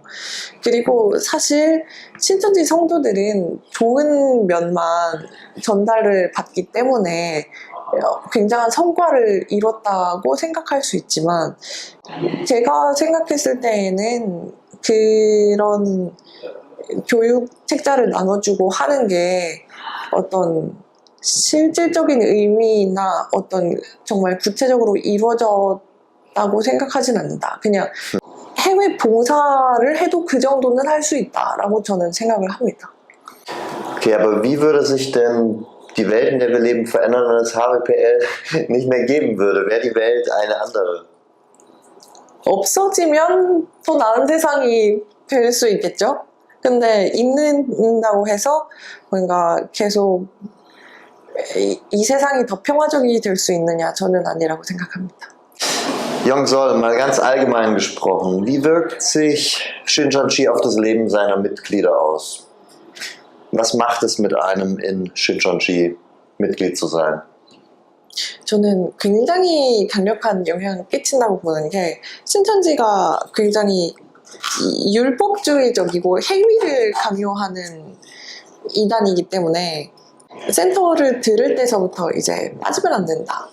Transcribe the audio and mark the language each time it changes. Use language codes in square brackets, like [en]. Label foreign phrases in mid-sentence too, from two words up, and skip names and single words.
[ko] 그리고 사실 신천지 성도들은 좋은 면만 전달을 받기 때문에 굉장한 성과를 이뤘다고 생각할 수 있지만, 제가 생각했을 때에는 그런 교육 책자를 나눠주고 하는 게 어떤 실질적인 의미나 어떤 정말 구체적으로 이루어졌다고 생각하진 않는다. 그냥 해외 봉사를 해도 그 정도는 할 수 있다라고 저는 생각을 합니다. [de] Okay, aber wie würde sich denn die Welt, in der wir leben, verändern, wenn es HBPL nicht mehr geben würde? Wäre die Welt eine andere? [ko] 없어지면 더 나은 세상이 될 수 있겠죠? 근데 있는다고 해서 뭔가 계속 이 세상이 더 평화적이 될 수 있느냐? 저는 아니라고 생각합니다. [de] Young-Sol, mal ganz allgemein gesprochen, wie wirkt sich Shincheonji auf das Leben seiner Mitglieder aus? Was macht es mit einem, in Shincheonji Mitglied zu sein? [ko] 저는 굉장히 강력한 영향을 끼친다고 보는 게, 신천지가 굉장히 율법주의적이고 행위를 강요하는 이단이기 때문에 센터를 들을 때서부터 이제 빠지면 안 된다.